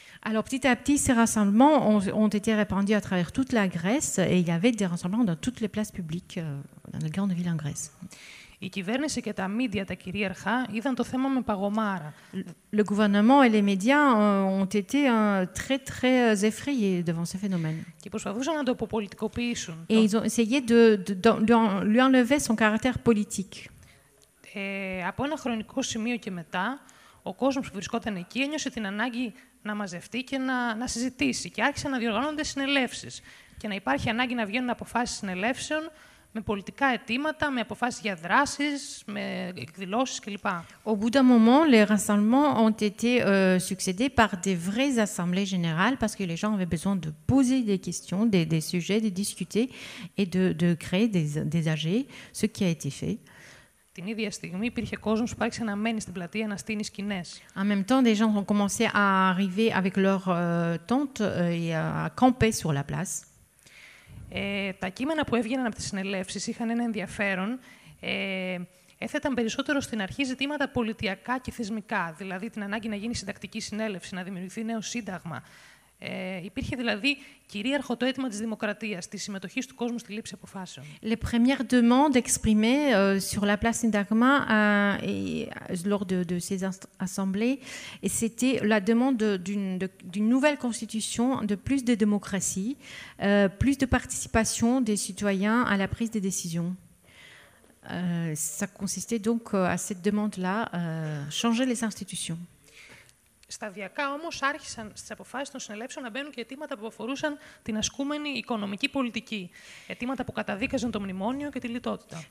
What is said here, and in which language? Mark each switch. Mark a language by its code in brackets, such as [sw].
[fr] Alors petit à petit, ces rassemblements ont été répandus à travers toute la Grèce et il y avait des rassemblements dans toutes les places publiques dans les grandes villes en Grèce. [el] Η κυβέρνηση και τα μίντια, τα κυρίαρχα, είδαν το θέμα με παγωμάρα. [fr] Le gouvernement et les médias ont été très, très effrayés devant ce phénomène. [el] Και προσπαθούσαν να το αποπολιτικοποιήσουν. [fr] Et ils ont essayé de lui enlever son caractère politique. [el] Από ένα χρονικό σημείο και μετά, ο κόσμος που βρισκόταν εκεί ένιωσε την ανάγκη να μαζευτεί και να συζητήσει. Και άρχισαν να διοργανώνονται συνελεύσεις. Και να υπάρχει ανάγκη να βγαίνουν αποφάσεις συνελεύσεων με πολιτικά αιτήματα, με αποφάσεις για δράσεις, με εκδηλώσεις κλπ. [fr] Au bout d'un moment, les rassemblements ont été succédés par des vraies assemblées générales parce que les gens avaient besoin de poser des questions, des sujets, de discuter et de créer des AG, ce qui a été fait. [el] Την ίδια στιγμή υπήρχε κόσμος που άρχισε να μένει στην πλατεία, να στείνει σκηνές. [fr] En même temps, des gens ont commencé à arriver avec leurs tentes et à camper sur la place. [el] Τα κείμενα που έβγαιναν από τις συνελεύσεις είχαν ένα ενδιαφέρον. Έθεταν περισσότερο στην αρχή ζητήματα πολιτιακά και θεσμικά, δηλαδή την ανάγκη να γίνει συντακτική συνέλευση, να δημιουργηθεί νέο σύνταγμα. Υπήρχε δηλαδή κυρίαρχο το αίτημα της δημοκρατίας, της συμμετοχής του κόσμου στη λήψη αποφάσεων. [fr] Les premières demandes exprimées sur la place Syntagma lors de ces assemblées, c'était la demande d'une nouvelle constitution, de plus de démocratie, plus de participation des citoyens à la prise des décisions. Ça consistait donc à cette demande-là, changer les institutions. [el] Σταδιακά όμως άρχισαν στις αποφάσεις των συνελεύσεων να μπαίνουν και αιτήματα που αφορούσαν την ασκούμενη οικονομική πολιτική. Αιτήματα που καταδίκαζαν το μνημόνιο και τη λιτότητα.